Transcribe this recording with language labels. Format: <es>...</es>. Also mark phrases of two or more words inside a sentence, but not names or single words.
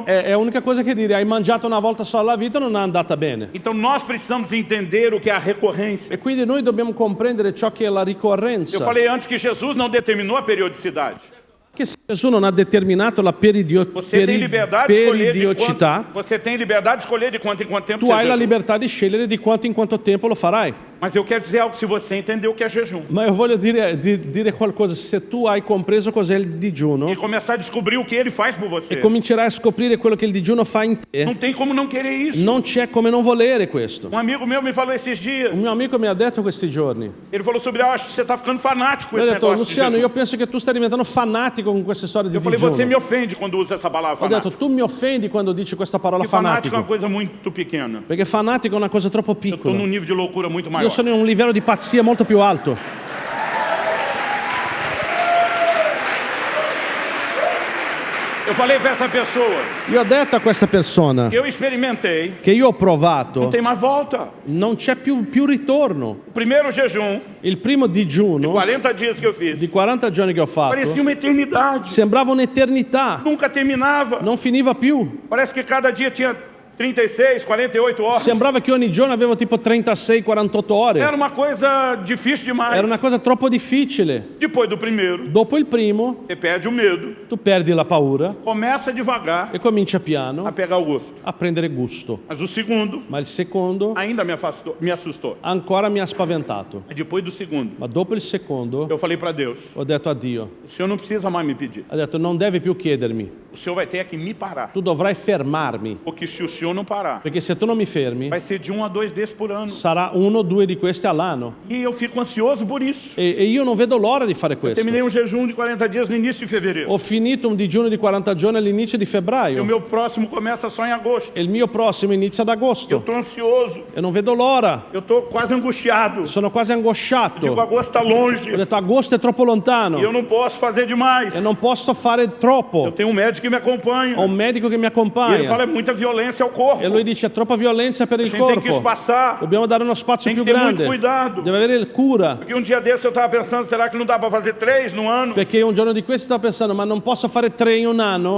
<it>È l'unica cosa che dire, hai mangiato una volta sola la vita e non è andata bene.</it> <pt>Então nós precisamos entender o que é a recorrência.</pt> <it>E quindi noi dobbiamo comprendere ciò che è la</it> <pt>Eu</pt> <it>ricorrenza.</it> <pt>falei antes que Jesus não determinou a periodicidade.</pt> <it>Che se Gesù non ha determinato la</it> <pt>Você tem liberdade de escolher de</pt> <it>periodicità,</it> <pt>quanto, você tem liberdade de escolher de quanto em quanto tempo</pt> <it>tu</it> <pt>você</pt> <it>hai la</it> <pt>jejua.</pt> <it>libertà di scegliere di quanto in quanto tempo lo farai.</it> <pt>Mas eu quero dizer algo, se você entender o que é jejum</pt> <it>Ma io voglio dire qualcosa, se tu hai compreso cos'è il digiuno</it> <pt>e começar a descobrir o que ele faz por você,</pt> <it>e comincerai a scoprire quello che il digiuno fa in</it> <pt>não</pt> <it>te,</it> <pt>tem como não querer isso.</pt> <it>non c'è come non volere questo.</it> <pt>Um amigo meu me falou esses dias,</pt> <it>Un mio amico mi ha detto questi giorni,</it> <pt>ele falou sobre, acho que você está ficando fanático com</pt> <it>mi</it> <pt>esse</pt> <it>ha detto,</it> <pt>negócio de Luciano, jejum.</pt> <it>io penso che tu stai diventando fanatico con queste storie di</it> <pt>Eu falei, você me</pt> <it>digiuno.</it> <pt>ofende quando usa essa palavra</pt> <it>Ho detto,</it> <pt>fanático.</pt> <it>tu mi offendi quando dici questa parola</it> <pt>Porque fanático é uma</pt> <it>fanatico,</it> <pt>coisa muito pequena.</pt> <it>perché fanatico è una cosa troppo</it> <pt>Eu estou</pt> <it>piccola.</it> <pt>num nível de loucura muito</pt> <it>Io</it> <pt>maior.</pt> <it>sono in un livello di pazzia molto più alto.</it> <pt>Eu falei para essa pessoa,</pt> <it>Io ho detto a questa persona</it> <pt>eu experimentei,</pt> <it>che io ho</it> <pt>não</pt> <it>provato,</it> <pt>tem mais volta.</pt> <it>non c'è più ritorno.</it> <pt>O primeiro jejum,</pt> <it>Il primo digiuno</it> <pt>40 dias que eu fiz,</pt> <it>di 40 giorni che ho</it> <pt>parecia</pt> <it>fatto</it> <pt>uma eternidade.</pt> <it>sembrava un'eternità,</it> <pt>Nunca terminava.</pt> <it>non finiva più.</it> <pt>Parece que cada dia tinha 36, 48 horas.</pt> <it>Sembrava che ogni giorno avevo tipo 36-48 ore.</it> <pt>Era uma coisa difícil demais.</pt> <it>Era una cosa troppo difficile.</it> <pt>Depois do primeiro,</pt> <it>Dopo il primo,</it> <pt>você perde o medo,</pt> <it>tu perdi la paura</it> <pt>começa devagar</pt> <it>e cominci</it> <pt>a</pt> <it>piano</it> <pt>pegar o gosto.</pt> <it>a prendere gusto.</it> <pt>Mas o segundo</pt> <it>Ma il secondo</it> <pt>ainda me assustou.</pt> <it>ancora mi ha spaventato.</it> <pt>E depois do segundo,</pt> <it>Ma dopo il secondo</it> <pt>eu falei para Deus,</pt> <it>ho detto a Dio,</it> <pt>o Senhor não precisa mais me pedir.</pt> <it>ha detto non devi più chiedermi,</it> <pt>O Senhor vai ter que me parar.</pt> <it>tu dovrai fermarmi,</it> <pt>Porque se o Senhor não parar,</pt> <it>perché se tu non mi fermi</it> <pt>vai ser de 1 a 2 desses por ano.</pt> <it>sarà 1 o 2 di questi all'anno.</it> <pt>E eu fico ansioso por isso.</pt> <it>E io non vedo l'ora di fare questo.</it> <pt>Terminei um jejum de 40 dias no início de fevereiro.</pt> <it>Ho finito un digiuno di 40 giorni all'inizio di</it> <pt>E o</pt> <it>febbraio</it> <pt>meu próximo começa só em agosto.</pt> <it>e il mio prossimo inizia ad</it> <pt>Eu</pt> <it>agosto.</it> <pt>estou ansioso.</pt> <it>E non vedo l'ora,</it> <pt>Eu estou quase angustiado.</pt> <it>sono quasi angosciato.</it> <pt>Digo, agosto está longe.</pt> <it>Ho detto agosto è troppo</it> <pt>E eu</pt> <it>lontano</it> <pt>não posso fazer demais.</pt> <it>e non posso fare troppo.</it> <pt>Eu tenho um médico que me acompanha.</pt> <it>Ho un medico che mi</it> <pt>E ele fala,</pt> <it>accompagna</it> <pt>é muita violência ao corpo.</pt> <it>e lui dice è troppa violenza per</it> <pt>A</pt> <it>il</it> <pt>gente tem que</pt> <it>corpo.</it> <pt>espaçar.</pt> <it>Dobbiamo dare uno spazio</it> <pt>Tem</pt> <it>più</it> <pt>que ter muito</pt> <it>grande.</it> <pt>cuidado.</pt> <it>Deve avere cura.</it> <pt>Porque um dia desse eu estava pensando, será que não dá para fazer 3 no ano?</pt> <it>Perché un giorno di questi stavo pensando, ma non posso fare 3 in un anno?</it>